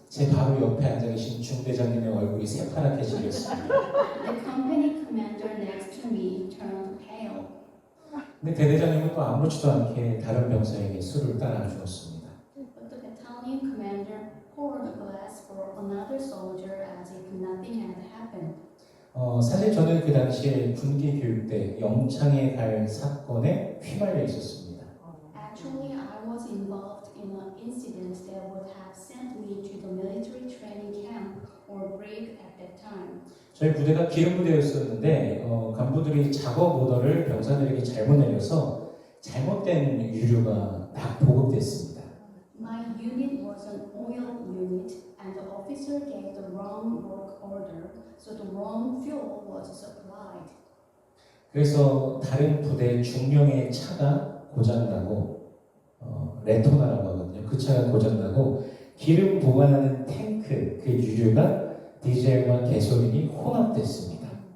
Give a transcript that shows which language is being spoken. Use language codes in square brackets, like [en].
[ko] 제 바로 옆에 앉아 계신 중대장님의 얼굴이 새파랗게 질렸습니다. [en] The company commander next to me turned pale. [ko] 근데 대대장님은 또 아무렇지도 않게 다른 병사에게 술을 따라 주었습니다. [en] But the battalion commander poured a glass for another soldier as if nothing had happened. [ko] 사실 저는 그 당시에 군기 교육 때 영창에 갈 사건에 휘말려 있었습니다. [en] Actually, I was involved in an incident that would have sent me to the military training camp or brig at that time. [ko] 저희 부대가 기름 부대였었는데 간부들이 작업 오더를 병사들에게 잘못 내려서 잘못된 유류가 막 보급됐습니다. [en] My unit was an oil unit, and the officer gave the wrong work order, so the wrong fuel was supplied. [ko] 그래서 다른 부대 중령의 차가 고장나고 레토나라고 하거든요. 그 차가 고장나고 기름 보관하는 탱크 그 유류가 디젤과 가솔린이 혼합됐습니다.